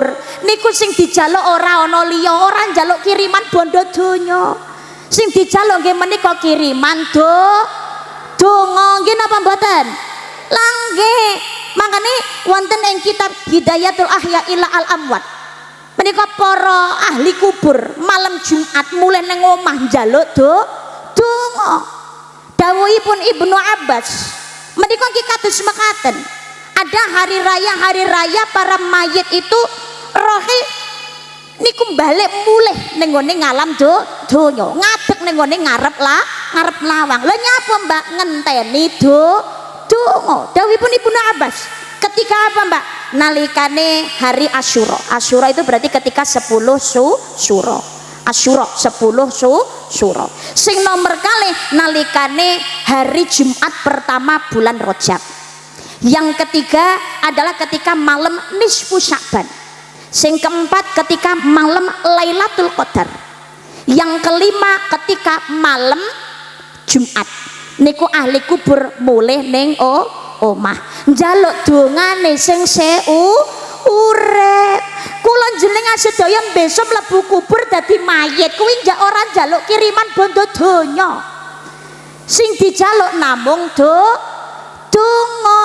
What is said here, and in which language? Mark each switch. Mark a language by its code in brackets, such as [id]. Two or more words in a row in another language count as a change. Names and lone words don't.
[jv] Niku sing dijaluk ora ana liya, ora njaluk kiriman bondo donya. Sing dijaluk nggih menika kiriman donga nggih napa mboten? Lah nggih. Makane wonten ing kitab Hidayatul Ahya ila al Amwat. Menika para ahli kubur malam Jumat mulai nang omah njaluk donga. Dawuhipun Ibnu Abbas menika nggih kados mekaten. [id] Ada hari raya para mayit itu [jv] rohe niku balik mulih ning gone ngalam donya, ngadeg ning gone ngarep lawang. Lha nyapa Mbak ngenteni donga? Dawuhipun Ibnu Abbas [id] ketika apa [jv] Mbak? Nalikane hari Asyura. [id] Asyura itu berarti ketika 10 Syura. Asyura 10 Syura. [jv] Sing nomor kalih nalikane [id] hari Jumat pertama bulan Rajab. Yang ketiga adalah ketika malam nisfu Sya'ban. [jv] Sing [id] keempat ketika malam [jv] Lailatul Qadar. [id] Yang kelima ketika malam Jumat. [jv] Niku ahli kubur mulih ning omah njaluk dongane sing urip. Kula jenengan sedaya besok mlebu kubur dadi mayit kuwi njak ora njaluk kiriman bondo donya. Sing dijaluk namung donga.